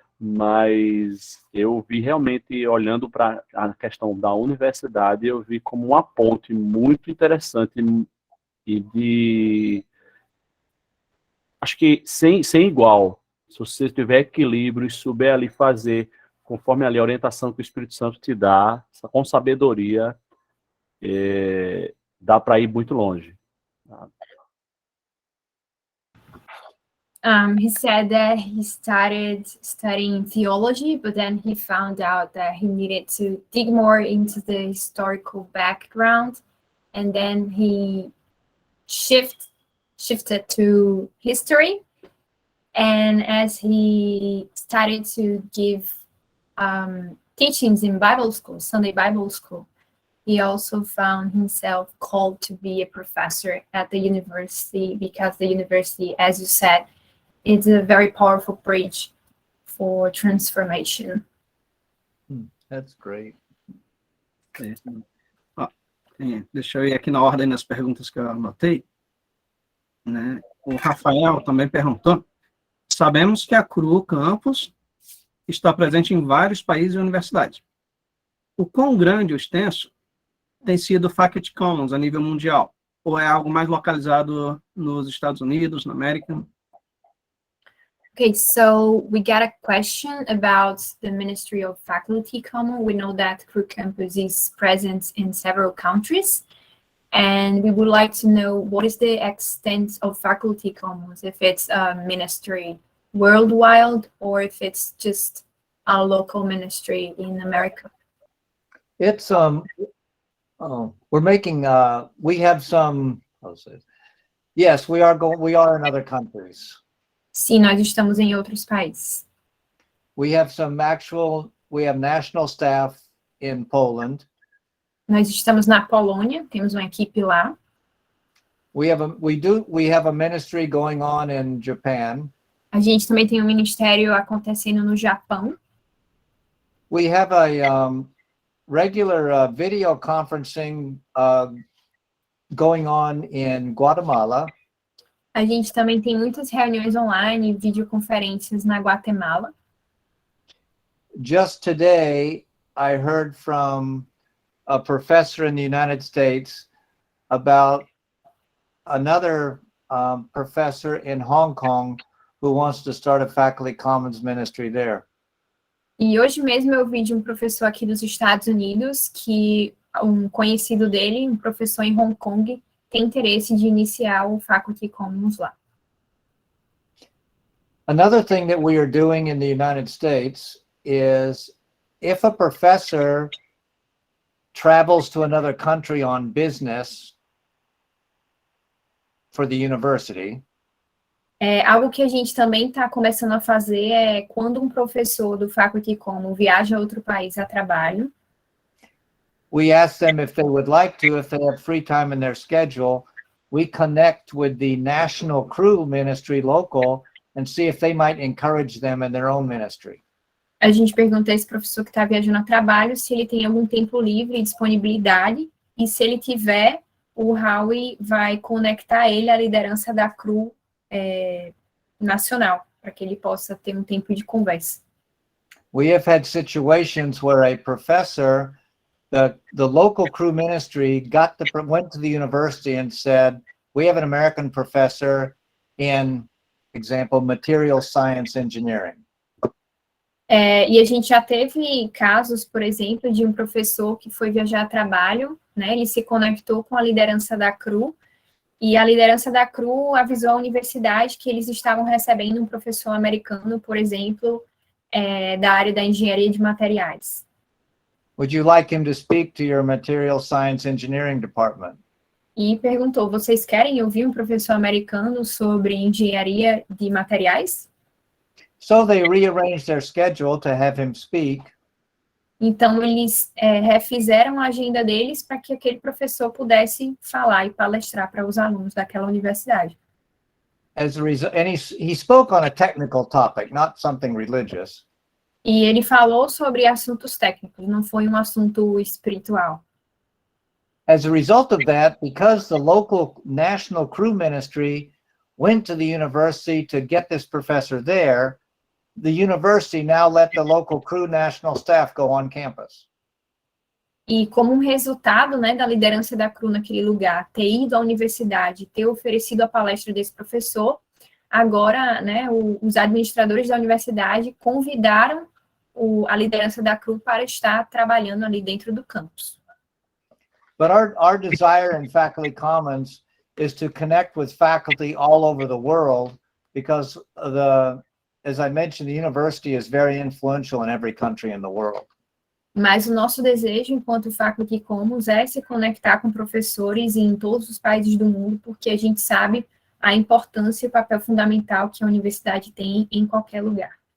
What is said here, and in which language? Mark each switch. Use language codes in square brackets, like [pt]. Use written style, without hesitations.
[pt] Mas eu vi realmente, olhando para a questão da universidade, eu vi como uma ponte muito interessante e acho que sem igual. Se você tiver equilíbrio e souber ali fazer conforme ali a orientação que o Espírito Santo te dá, com sabedoria, dá para ir muito longe. [en] He said that he started studying theology, but then he found out that he needed to dig more into the historical background, and then he shifted to history. And as he started to give teachings in Bible school, Sunday Bible school, he also found himself called to be a professor at the university, because the university, as you said, is a very powerful bridge for transformation. That's great. [pt] Deixa eu ir aqui na ordem das perguntas que eu anotei, né? O Rafael também perguntou: sabemos que a CRU Campus está presente em vários países e universidades. O quão grande ou extenso tem sido o Faculty Commons a nível mundial? Ou é algo mais localizado nos Estados Unidos, na América? [en] Okay, so we got a question about the Ministry of Faculty Commons. We know that CRU Campus is present in several countries, and we would like to know what is the extent of Faculty Commons, if it's a ministry worldwide or if it's just a local ministry in America. It's we're making we have some, yes, we are in other countries. [pt] Sim, nós estamos em outros países. [en] We have national staff in Poland. [pt] Nós estamos na Polônia, temos uma equipe lá. [en] We have a ministry going on in Japan. [pt] A gente também tem um ministério acontecendo no Japão. [en] We have a regular video conferencing going on in Guatemala. [pt] A gente também tem muitas reuniões online, videoconferências na Guatemala. [en] Just today, I heard from a professor in the United States about another professor in Hong Kong who wants to start a Faculty Commons ministry there. [pt] E hoje mesmo eu ouvi de um professor aqui dos Estados Unidos que um conhecido dele, um professor em Hong Kong, tem interesse de iniciar o Faculty Commons lá. [en] Another thing that we are doing in the United States is if a professor travels to another country on business for the university. [pt] Algo que a gente também está começando a fazer é quando um professor do Faculty Commons viaja a outro país a trabalho. [en] We ask them if they would like to, if they have free time in their schedule, we connect with the national CRU ministry local and see if they might encourage them in their own ministry. [pt] A gente pergunta a esse professor que está viajando a trabalho se ele tem algum tempo livre e disponibilidade, e se ele tiver, o Howie vai conectar ele à liderança da CRU nacional, para que ele possa ter um tempo de conversa. [en] We have had situations where a professor, the local CRU ministry went to the university and said, we have an American professor in example, material science engineering. [pt] E a gente já teve casos, por exemplo, de um professor que foi viajar a trabalho, né? Ele se conectou com a liderança da CRU, e a liderança da CRU avisou a universidade que eles estavam recebendo um professor americano, por exemplo, da área da engenharia de materiais. [en] Would you like him to speak to your material science engineering department? [pt] E perguntou, vocês querem ouvir um professor americano sobre engenharia de materiais? [en] So they rearranged their schedule to have him speak. [pt] Então, eles refizeram a agenda deles para que aquele professor pudesse falar e palestrar para os alunos daquela universidade. [en] As a result, and he spoke on a technical topic, not something religious. [pt] E ele falou sobre assuntos técnicos, não foi um assunto espiritual. [en] As a result of that, because the local national crew ministry went to the university to get this professor there, the university now let the local crew national staff go on campus. [pt] E como um resultado, né, da liderança da CRU naquele lugar, ter ido à universidade, ter oferecido a palestra desse professor, agora, né, os administradores da universidade convidaram a liderança da CRU para estar trabalhando ali dentro do campus. [en] But our desire in Faculty Commons is to connect with faculty all over the world, because as I mentioned, the university is very influential in every country in the world. [pt] Mas o nosso desejo, enquanto Faculty Commons, é se conectar com professores em todos os países do mundo, porque a gente sabe a importância e o papel fundamental que a universidade tem em qualquer lugar.